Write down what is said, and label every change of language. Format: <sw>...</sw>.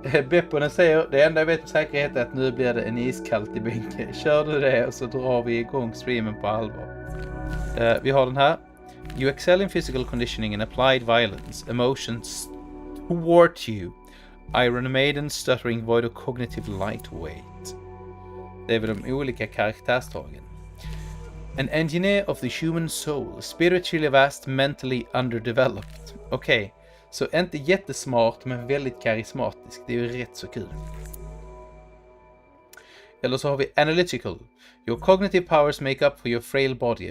<sv>Bepponen säger, det enda jag vet med säkerhet är att nu blir det en iskallt i bänken. Kör du det och så drar vi igång streamen på allvar. Vi har den här.</sv> <en>You excel in physical conditioning and applied violence. Emotions thwart you. Iron Maiden, stuttering, void och cognitive lightweight.</en> <sv>Det är väl de olika karaktärstagen.</sv> <en>An engineer of the human soul. Spiritually vast, mentally underdeveloped.</en> <sv>Okej. Så inte jättesmart men väldigt karismatisk. Det är ju rätt så kul. Eller så har vi analytical.</sv> <en>Your cognitive powers make up for your frail body.</en>